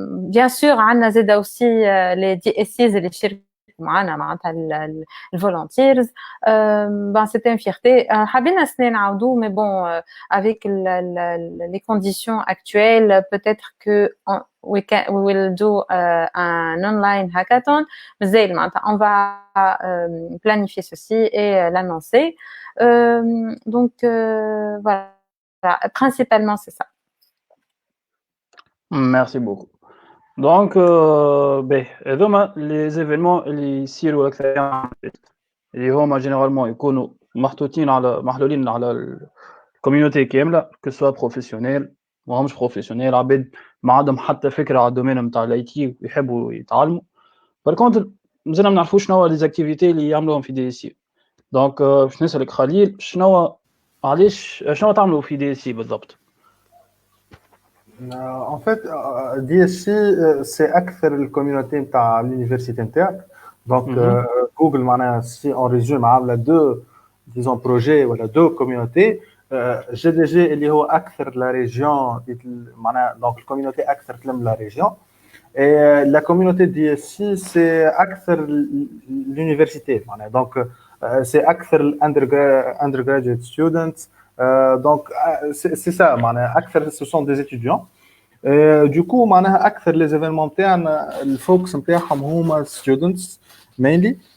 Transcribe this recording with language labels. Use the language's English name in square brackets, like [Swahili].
[French] Bien sûr [Arabic] عندنا زاده [French] aussi les DSCs [Arabic] اللي شاركوا معنا معناتها الفولونتيرز. [French] Ben c'était une fierté. [Arabic] حابين السنه نعاودو [French] mais bon avec les conditions actuelles peut-être que [English] we will do [French] un online hackathon. [Arabic] مازال معناتها [French] on va planifier ceci et l'annoncer. Donc voilà, principalement c'est ça. Merci beaucoup. Donc, [Arabic] هذوما [French] les événements [Arabic] اللي يصيروا أكثر اللي هما [French] généralement [Arabic] يكونوا محلولين على الكوميونيتي كاملة [French] que soit professionnel [Arabic] ماهمش [French] professionnel [Arabic] عباد ما عندهم حتى فكرة على الدومين نتاع الاي تي ويحبوا يتعلموا. [French] par contre [Arabic] مازلنا ما نعرفوش شنو لي زاكتيفيتي اللي يعملوهم في دي سي. دونك باش نسألك خليل شنو تعملوا في دي سي بالضبط؟ [French] En fait, DSC, c'est [Arabic] أكثر الكوميونيتي نتاع [French] l'université نتاعك. Donc, Google, si on résume, [Arabic] عاملة [French] deux, disons, projets [Arabic] ولا [French] deux communautés. GDG [Arabic] اللي هو أكثر [French] la région, donc la communauté [Arabic] أكثر تلم [French] la région. Et la communauté DSC, c'est [Arabic] أكثر [French] l'université. Donc, c'est أكثر [English] undergraduate students. [French] Donc c'est ça [Arabic] معناها اكثر [French] ce sont des étudiants. Du coup [Arabic] معناها اكثر [French] les événements [Arabic] تاعنا الفوكس نتاعهم هما [English] students mainly.